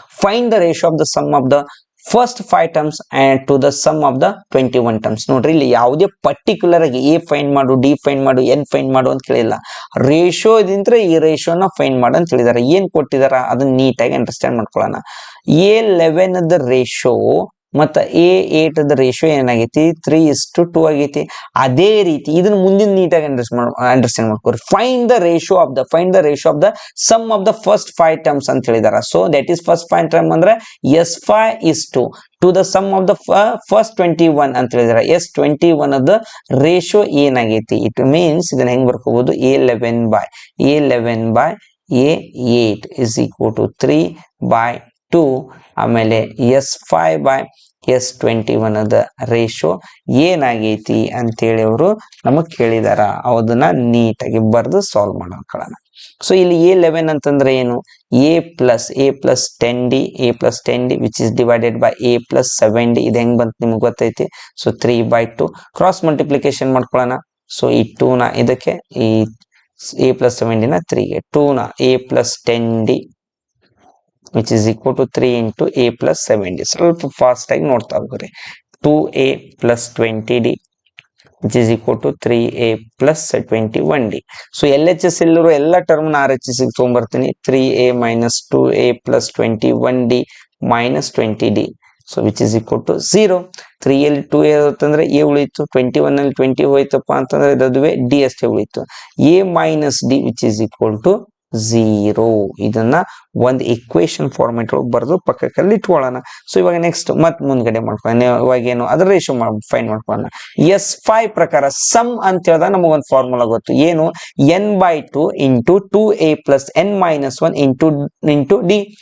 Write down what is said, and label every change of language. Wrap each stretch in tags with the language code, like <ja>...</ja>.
<en>Find the ratio of the sum of the first 5 terms and to the sum of the 21 terms.</en> <kn>ನೋಡ್ರಿ, ಇಲ್ಲಿ ಯಾವುದೇ particular ಆಗಿ A find ಮಾಡು, D find ಮಾಡು, N find ಮಾಡು ಅಂತ ಕೇಳಿಲ್ಲ. ರೇಷಿಯೋ ಇದ್ರೆ ಈ ರೇಷಿಯೋನ ಫೈಂಡ್ ಮಾಡು ಅಂತ ಹೇಳಿದಾರೆ. ಏನ್ ಕೊಟ್ಟಿದಾರ ಅದನ್ನ ನೀಟಾಗಿ ಅಂಡರ್ಸ್ಟ್ಯಾಂಡ್ ಮಾಡ್ಕೊಳ್ಳೋಣ. A11 ರೇಷಿಯೋ ಮತ್ತ A8 ರೇಷಿಯೋ ಏನಾಗೈತಿ 3:2 ಆಗೈತಿ. ಅದೇ ರೀತಿ ಇದನ್ನ ಮುಂದಿನ ನೀಟಾಗಿ understand ಮಾಡ್ಕೋರಿ. Find the ratio of the sum of the first 5 terms ಅಂತ ಹೇಳಿದಾರ. So that is first 5 term ಅಂದ್ರೆ S5 to the sum of the first 21 ಅಂತ ಹೇಳಿದಾರೆ. S21 ಅದ ರೇಷಿಯೋ ಏನಾಗೈತಿ, ಇಟ್ ಮೀನ್ಸ್ ಇದನ್ನ ಹೆಂಗ್ ಬರ್ಕೋಬಹುದು,</kn> <en>A11 by A8 is equal to 3/2.</en> <kn>ಆಮೇಲೆ S5 by S21 ಅದ ರೇಷಿಯೋ ಏನಾಗೈತಿ ಅಂತೇಳಿ ಅವರು ನಮಗ್ ಕೇಳಿದಾರ. ಅದನ್ನ ನೀಟಾಗಿ ಬರೆದು ಸಾಲ್ವ್ ಮಾಡ್ಕೊಳ್ಳೋಣ. ಸೊ ಇಲ್ಲಿ A11 ಅಂತಂದ್ರೆ ಏನು,</kn> <en>a plus 10d a plus 10d which is divided by a plus 7d.</en> <kn>ಇದು ಹೆಂಗ್ ಬಂತು ನಿಮ್ಗೆ ಗೊತ್ತೈತಿ. ಸೊ 3/2 ಕ್ರಾಸ್ ಮಲ್ಟಿಪ್ಲಿಕೇಶನ್ ಮಾಡ್ಕೊಳ್ಳೋಣ. ಸೊ ಈ 2 ನ ಇದಕ್ಕೆ,</kn> <en>ಈ a plus 7d ನ 3ಗೆ, 2 ನ a plus 10d which is equal to 3 into a plus 7d.</en> <kn>ಸ್ವಲ್ಪ ಫಾಸ್ಟ್ ಆಗಿ ನೋಡ್ತಾ ಹೋಗ್ರಿ.</kn> <en>2a plus 20d which is equal to 3a plus 21d.</en> <kn>So LHS ಇಲ್ಲಿರೋ ಎಲ್ಲ ಟರ್ಮ್ ನ RHS ಗೆ ತಗೊಂಡ್ಬರ್ತೀನಿ.</kn> <en>3a minus 2a plus 21d minus 20d.</en> <kn>So</kn> <en>which is equal to 0.</en> <kn>3 ಅಲ್ಲಿ 2a ಅಂತಂದ್ರೆ a ಉಳಿತು, 21 ಅಲ್ಲಿ 20 ಹೋಯ್ತಪ್ಪ ಅಂತಂದ್ರೆ ಅದುವೇ d ಅಷ್ಟೇ ಉಳಿತು.</kn> <en>a minus d which is equal to 0.</en> <kn>ಇದನ್ನ ಒಂದು ಇಕ್ವೇಶನ್ ಫಾರ್ಮೆಟ್ ಒಳಗೆ ಬರೆದು ಪಕ್ಕದಲ್ಲಿ ಇಟ್ಕೊಳ್ಳೋಣ. ಸೊ ಇವಾಗ ನೆಕ್ಸ್ಟ್ ಮತ್ ಮುಂದ್ಗಡೆ ಮಾಡ್ಕೊಳ್ಳೋಣ. ಇವಾಗ ಏನು ಅದರ ರೇಷಿಯೋ ಫೈಂಡ್ ಮಾಡ್ಕೊಳ್ಳೋಣ. S5 ಪ್ರಕಾರ ಸಮ್ ಅಂತ ಹೇಳಿದಾಗ ನಮಗೊಂದು ಫಾರ್ಮುಲಾ ಗೊತ್ತು. ಏನು, n/2 into 2a plus n minus 1 into d.</kn>